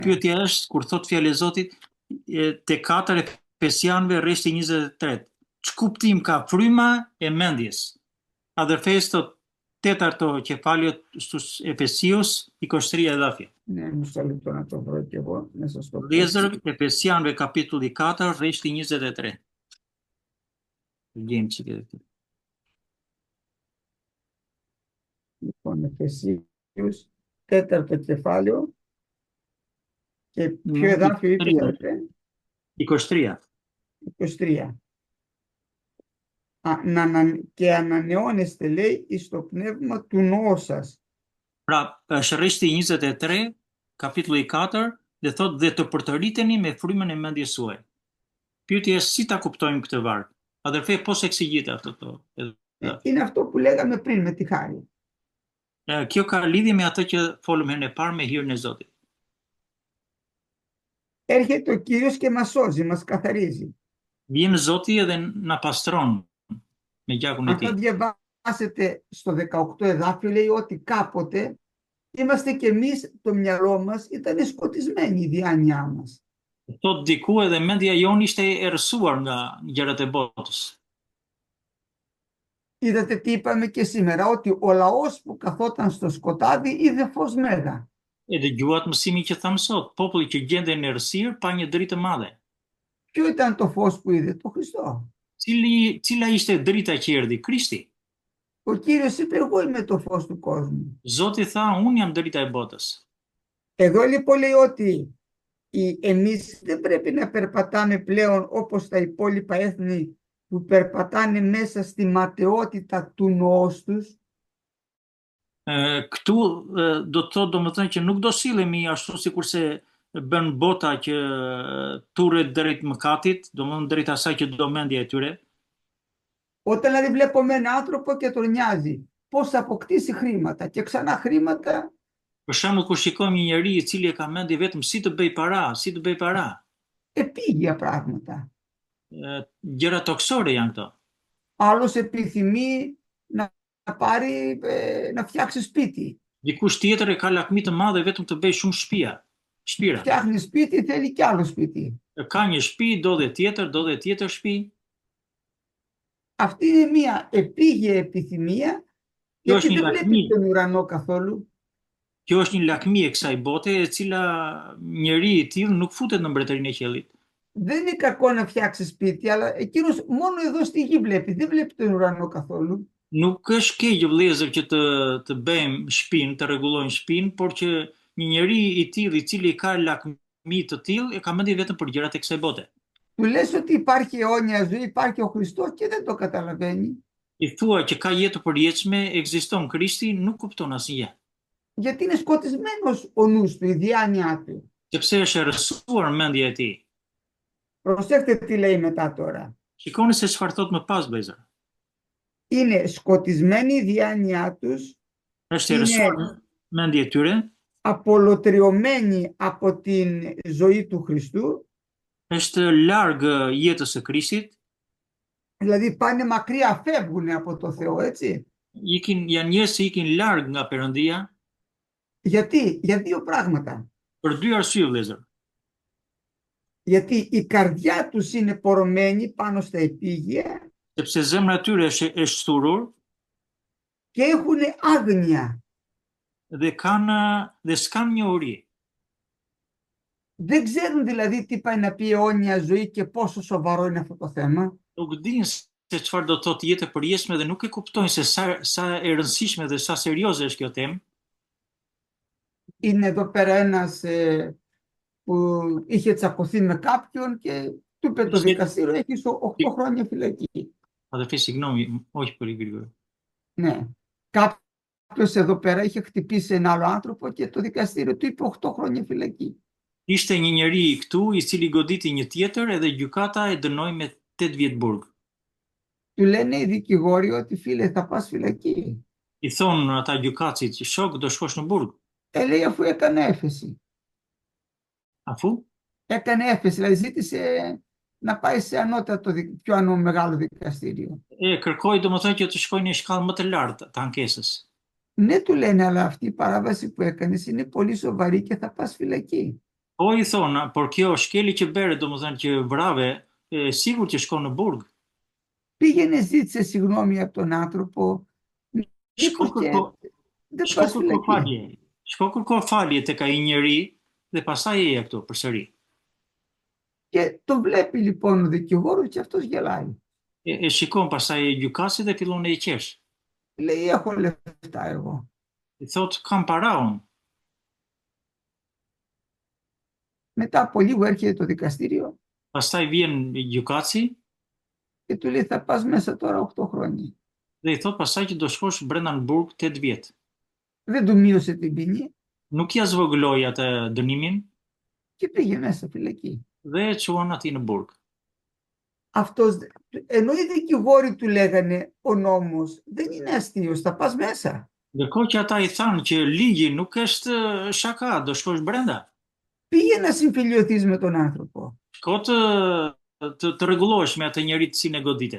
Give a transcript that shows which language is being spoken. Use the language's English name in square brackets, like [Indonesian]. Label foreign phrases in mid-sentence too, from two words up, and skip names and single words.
[Albanian] pyetja është, kur thot fjalë e Zotit, te 4 Efesianëve rreshti 23. Ç'kuptim ka fryma e mendjes? [Greek] Adherfes thot 8 το κεφάλαιο στους Εφεσίους, 23 εδάφια. Ναι, μισό λεπτό να το βρω και εγώ μέσα στο [Albanian] Vëllezër, Efesianëve kapitulli 4, rreshti 23. Gjejmë çike këtu. [Greek] Λοιπόν, Εφεσίους, 4ο κεφάλαιο και ποιο εδάφιο είπε? 23. 23. Και ανανεώνεστε, λέει, εις το πνεύμα του νόου σας. [Albanian] Pra, është rreshti 23, kapitulli 4, dhe thot dhe të përtëriteni me frymën e mendjes suaj. Pyetja është si ta kuptojmë këtë varg? [Greek] Adherfe πώς εξηγείται αυτό το? Είναι αυτό που λέγαμε πριν με τη χάρη. [Albanian] Kjo ka lidhje me atë që folëm herën e parë me hirën e Zotit. [Greek] Έρχεται ο Κύριος και μας σώζει, μας καθαρίζει. [Albanian] Vjen Zoti edhe na pastron me gjakun e [Greek] Αν [Albanian] tij. [Greek] θα διαβάσετε στο 18 εδάφιο, λέει ότι κάποτε είμαστε και εμείς, το μυαλό μας ήταν σκοτισμένη η διάνοιά μας. [Albanian] Thot diku edhe mendja jon ishte e errësuar nga gjërat e botës. [Greek] Είδατε τι είπαμε και σήμερα, ότι ο λαός που καθόταν στο σκοτάδι είδε φως μέγα. [Albanian] E dëgjuat mësimin që thamë sot, populli që gjenden në errësirë pa një dritë të madhe. [Greek] Ποιο ήταν το φως που είδε? Το Χριστό. [Albanian] Cila ishte drita që erdhi? Krishti. [Greek] Ο Κύριος είπε, εγώ είμαι το φως του κόσμου. [Albanian] Zoti tha, unë jam drita e botës. [Greek] Εδώ λοιπόν λέει ότι εμείς δεν πρέπει να περπατάμε πλέον όπως τα υπόλοιπα έθνη που περπατάνε μέσα στη ματαιότητα του νοός τους. [Albanian] Këtu do të thotë domethënë që nuk do sillemi ashtu sikurse bën bota që turret drejt mëkatit, domethënë drejt asaj që do mendja e tyre. [Greek] Όταν δηλαδή βλέπουμε έναν άνθρωπο και τον νοιάζει πώς θα αποκτήσει χρήματα και ξανά χρήματα. [Albanian] Për shembull, kur shikojmë një njeri i cili e ka mendje vetëm si të bëj para. [Greek] Επίγεια πράγματα. [Albanian] Gjëra toksore janë këto. [Greek] Άλλος επιθυμεί να φτιάξει σπίτι. [Albanian] Dikush tjetër e ka lakmi të madhe vetëm të bëj shumë shtëpira. [Greek] Φτιάχνει σπίτι, θέλει κι άλλο σπίτι. [Albanian] Ka një shtëpi, do dhe tjetër shtëpi. [Greek] Αυτή είναι μια επίγεια επιθυμία, γιατί δεν βλέπει τον ουρανό καθόλου. [Albanian] Kjo është një lakmi e kësaj bote, e cila njeri i tillë nuk futet në mbretërinë e qiellit. [Greek] Δεν είναι κακό να φτιάξει σπίτι, αλλά εκείνος μόνο εδώ στη γη βλέπει, δεν βλέπει τον ουρανό καθόλου. [Albanian] Nuk është keq vëllezër që të bëjmë shtëpinë, të rregullojmë shtëpinë, por që një njeri i tillë i cili ka lakmi të tillë e ka mendje vetëm për gjërat e kësaj bote. [Greek] Του λες ότι υπάρχει αιώνια ζωή, υπάρχει ο Χριστός και δεν το καταλαβαίνει. [Albanian] I thua që ka jetë të përjetshme, ekziston Krishti, nuk kupton asgjë. [Greek] Γιατί είναι σκοτισμένος ο νους του, η διάνοιά του. [Albanian] Sepse është errësuar mendja e tij. [Greek] Προσέξτε τι λέει μετά τώρα. [Albanian] Shikoni se çfarë thot më pas, vëllezër. [Greek] Είναι σκοτισμένη η διάνοιά τους. [Albanian] Është errësuar mendja e tyre. [Greek] Απολωτριωμένη από την ζωή του Χριστού. [Albanian] Është larg jetës së Krishtit. [Greek] Δηλαδή πάνε μακριά, φεύγουν από το Θεό, έτσι. [Albanian] Janë njerëz që ikin larg nga Perëndia. [Greek] Γιατί? Για δύο πράγματα. [Albanian] Për dy arsye, vëllezër. [Greek] Γιατί η καρδιά τους είναι πορωμένη πάνω στα επίγεια. [Albanian] Sepse zemra e tyre është e shturur. [Greek] Και έχουν άγνοια. [Albanian] Dhe s'kan njohuri. [Greek] Δεν ξέρουν δηλαδή τι πάει να πει αιώνια ζωή και πόσο σοβαρό είναι αυτό το θέμα. [Albanian] Nuk dinë se çfarë do të thotë jetë e përjetshme dhe nuk e kuptojnë se sa e rëndësishme dhe sa serioze është kjo temë. [Greek] Είναι εδώ πέρα ένας που είχε τσακωθεί με κάποιον και του είπε το δικαστήριο, έχεις 8 χρόνια φυλακή. Αδερφέ, συγγνώμη, όχι πολύ γρήγορα. Ναι. Κάποιος εδώ πέρα είχε χτυπήσει ένα άλλο άνθρωπο και το δικαστήριο του είπε 8 χρόνια φυλακή. [Albanian] Ishte një njeri këtu i cili goditi një tjetër edhe gjykata e dënoi me 8 vjet burg. [Greek] Του λένε οι δικηγόροι ότι φίλε θα πας φυλακή. [Albanian] I thonë ata gjykatësit, shok, do shkosh në burg. [Greek] Λέει αφού έκανε έφεση. Αφού? Έκανε έφεση, δηλαδή ζήτησε να πάει σε ανώτατο, πιο μεγάλο δικαστήριο. [Albanian] Kërkoi domethënë që të shkojnë në shkallë më të lartë të ankesës. [Greek] Ναι, του λένε, αλλά αυτή η παράβαση που έκανες είναι πολύ σοβαρή και θα πας φυλακή. [Albanian] Po i thonë, por kjo shkeli që bere, domethënë që vrave, sigur që shkon në burg. [Greek] Πήγαινε, ζήτησε συγγνώμη από τον άνθρωπο, [Albanian] Shko [Greek] μήπως [Albanian] kërko, [Greek] και δεν [Albanian] shko [Greek] πας [Albanian] kërko [Greek] φυλακή. [Albanian] falje. Shko kërko falje tek ai njeri dhe pastaj eje këtu përsëri. [Greek] Και το βλέπει λοιπόν ο δικηγόρος και αυτός γελάει. [Albanian] Shikon pastaj gjykatësi dhe fillon e i qesh. [Greek] Λέει, έχω λεφτά εγώ. [Albanian] I thot, kam para unë. [Greek] Μετά από λίγο έρχεται το δικαστήριο [Albanian] Pastaj vjen gjykatësi [Greek] και του λέει, θα πας μέσα τώρα 8 χρόνια. [Albanian] dhe i thot pastaj që do shkosh brenda në burg 8 vjet. [Greek] Δεν του μείωσε την ποινή [Albanian] Nuk ja zvogëloi atë dënimin [Greek] και πήγε μέσα φυλακή. [Albanian] dhe e çuan atij në burg. [Greek] Αυτός, ενώ οι δικηγόροι του λέγανε, ο νόμος δεν είναι αστείος, θα πας μέσα. [Albanian] Ndërkohë që ata i thanë që ligji nuk është shaka, do shkosh brenda. [Greek] Πήγε να συμφιλιωθείς με τον άνθρωπο. [Albanian] Shko të rregullohesh me atë njerit si e godite.